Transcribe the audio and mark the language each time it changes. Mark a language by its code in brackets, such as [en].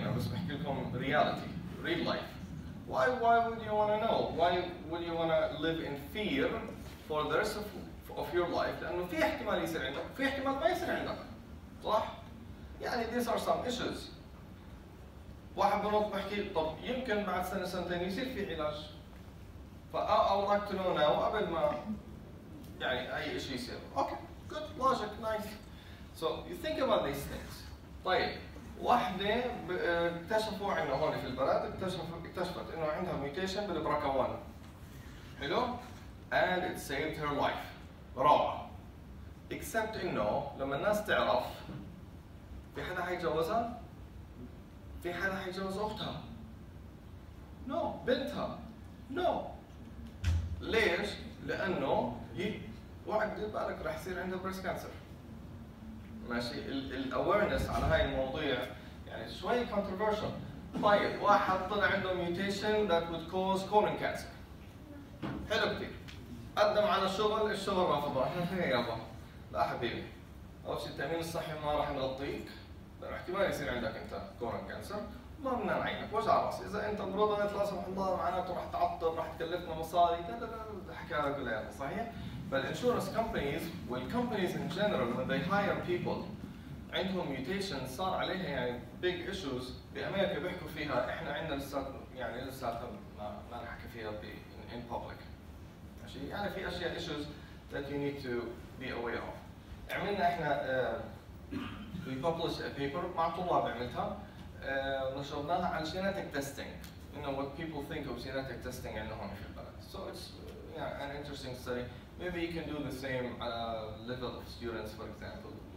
[ar] أنا بس بحكي لكم [en] reality, real life. Why would you want to know? Why would you want to live in fear for the rest of your life؟ [ar] لأنه في احتمال يصير عندك، في احتمال ما يصير عندك. صح؟ يعني [en] these are some issues. [ar] واحد بنط بحكي طب يمكن بعد سنة سنتين يصير في علاج. [en] I would like to know now [ar] قبل ما يعني أي شيء يصير. [en] Okay, good logic, nice. So you think about these things. [ar] طيب واحدة اكتشفوا عندنا هون في البلد اكتشفت إنه عندها mutation بالBRCA1. [en] حلو؟ And it saved her life. [ar] روعة. Except إنه لما الناس تعرف في حدا حيتجوزها؟ في حدا حيتجوز أختها؟ No. بنتها؟ No. ليش؟ لأنه واحد دير بالك رح يصير عنده بريست كانسر. ماشي؟ الاويرنس على هاي المواضيع يعني شوي controversial. طيب واحد طلع عنده [en] mutation that would cause colon cancer. [ar] حلو كثير. قدم على شغل، الشغل رافضه. هي يابا. لا حبيبي. أول شيء التأمين الصحي ما راح نغطيك. لأنه احتمال يصير عندك أنت colon cancer. ما بدنا نعينك وجع راس، إذا أنت مرضت لا سمح الله معناته راح تعطل، راح تكلفنا مصاري، لا الحكاية كلها صحيح؟ [en] But insurance companies والcompanies in general when they hire people [ar] عندهم mutations صار عليها يعني [en] big issues [ar] بأمريكا بيحكوا فيها احنا عندنا لساتها ما نحكي فيها [en] in public. [ar] ماشي؟ يعني في أشياء [en] issues that you need to be aware of. [ar] عملنا احنا [en] we published a paper [ar] مع طلاب عملتها نشرناها عن genetic testing. [en] You know what people think of genetic testing [ar] عندنا هون في البلد. [en] So it's an interesting study. Maybe you can do the same level of students, for example.